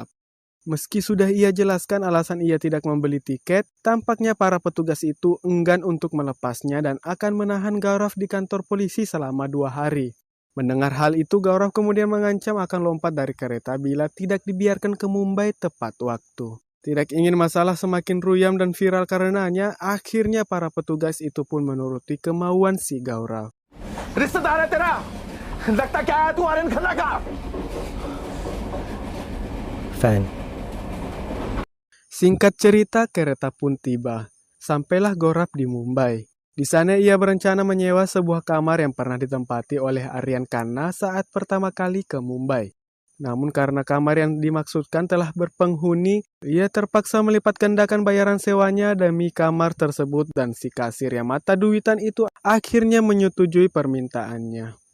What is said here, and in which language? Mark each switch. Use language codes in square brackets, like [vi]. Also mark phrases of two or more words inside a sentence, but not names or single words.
[id] Meski sudah ia jelaskan alasan ia tidak membeli tiket, tampaknya para petugas itu enggan untuk melepasnya dan akan menahan Gaurav di kantor polisi selama 2 hari. Mendengar hal itu, Gaurav kemudian mengancam akan lompat dari kereta bila tidak dibiarkan ke Mumbai tepat waktu. Tidak ingin masalah semakin ruyam dan viral karenanya, akhirnya para petugas itu pun menuruti kemauan si Gaurav. [hi] रिश्तेदार है तेरा, लगता क्या है तू आर्यन खन्ना का फैन. [id] Singkat cerita, kereta pun tiba. Sampailah Gaurav di Mumbai. Di sana ia berencana menyewa sebuah kamar yang pernah ditempati oleh Aryan Khanna saat pertama kali ke Mumbai. Namun karena kamar yang dimaksudkan telah berpenghuni, ia terpaksa melipat gandakan bayaran sewanya demi kamar tersebut dan si kasir yang mata duitan itu akhirnya menyetujui permintaannya.